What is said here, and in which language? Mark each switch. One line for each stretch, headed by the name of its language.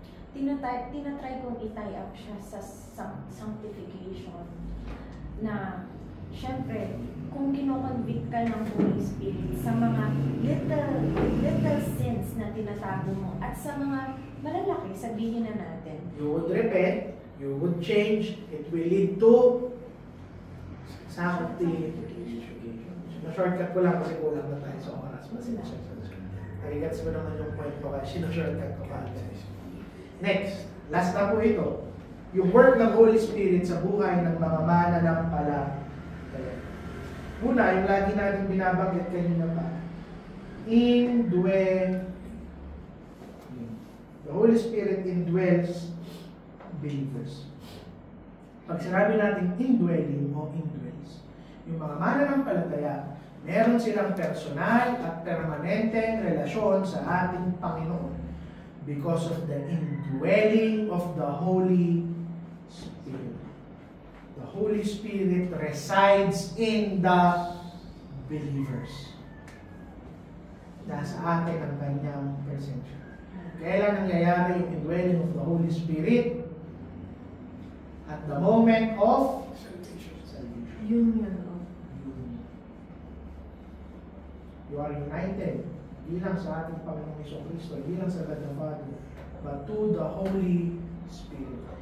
Filipino: Tinatry kong i-tie up siya sa sanctification na syempre kung kino-convict ka ng Holy Spirit sa mga little sins na tinatago mo at sa mga malalaki, sabihin na natin.
English: You would repent, you would change, it will lead to sanctification.
Filipino: Na-shortcut ko lang kasi kulang na tayo sa oras. Nagigats mo naman yung point ko kaya sino-shortcut ko pa. Next, last na po ito. yung work ng Holy Spirit sa buhay ng mga mananampalataya. Una, yung lagi natin binabanggit kanina pa, indwelling.
English: The Holy Spirit indwells believers.
Filipino: Pag sinabi natin indwelling o indwells, yung mga mananampalataya, meron silang personal at permanenteng relasyon sa ating Panginoon
English: because of the indwelling of the Holy Spirit. The Holy Spirit resides in the believers.
Filipino: Nasa atin ang kanyang presensya. Kailan nangyayari yung indwelling of the Holy Spirit?
English: At the moment of salvation. Union of. You are united,
Filipino: hindi lang sa ating Panginoong Jesucristo, hindi lang sa
English: God the Father, but to the Holy Spirit.